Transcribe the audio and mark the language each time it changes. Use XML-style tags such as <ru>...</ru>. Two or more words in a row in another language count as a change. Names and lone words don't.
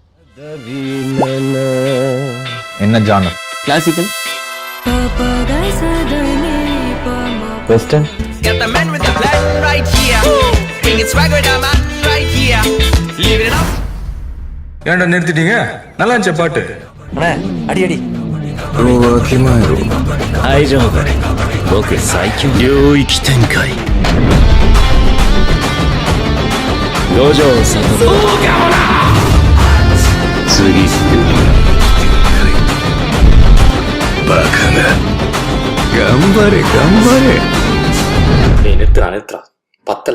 <ta>என்ன ஜானர்? கிளாசிக்கல், வெஸ்டர்ன்,</ta> <en>Got the man with the plan right here. Bring it swag with the man right here. Leave it up.</en> <ta>ஏன்டா நிறுத்திட்டீங்க? நல்லா இருந்துச்சு பாட்டு. அண்ணா அடி அடி.</ta> <ja>大丈夫、僕最強領域展開、五条悟、次バカが頑張れ頑張れ。</ja> <ta>நிறுத்துறா பத்தல.</ta>